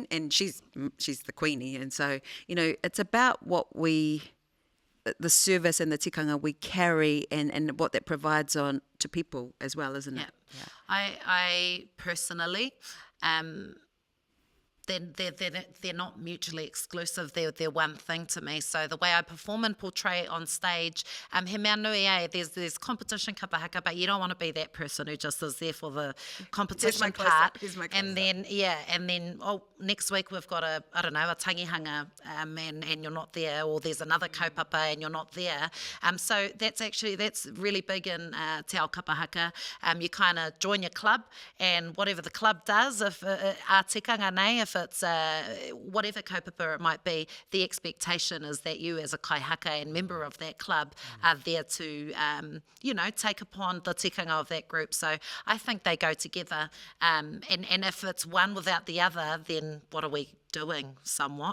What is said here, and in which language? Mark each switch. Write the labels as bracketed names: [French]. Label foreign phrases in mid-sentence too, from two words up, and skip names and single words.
[English] And she's the queenie, and so, it's about what the service and the tikanga we carry and what that provides on to people as well, isn't it? Yeah. I personally, they're not mutually exclusive. They're one thing to me. So the way I perform and portray on stage, [Māori] he mea nui [English] there's competition Kapa Haka, but you don't want to be that person who just is there for the competition part. And then next week we've got a tangihanga, and you're not there, or there's another kaupapa and you're not there. So that's really big in [Māori] Te Ao Kapa Haka. [English] You kind of join your club, and whatever the club does, if [Māori] tikanga nei, [English] if it's whatever kaupapa it might be, the expectation is that you as a kaihaka and member of that club are there to, take upon the tikanga of that group. So I think they go together. And if it's one without the other, then what are we doing somewhat?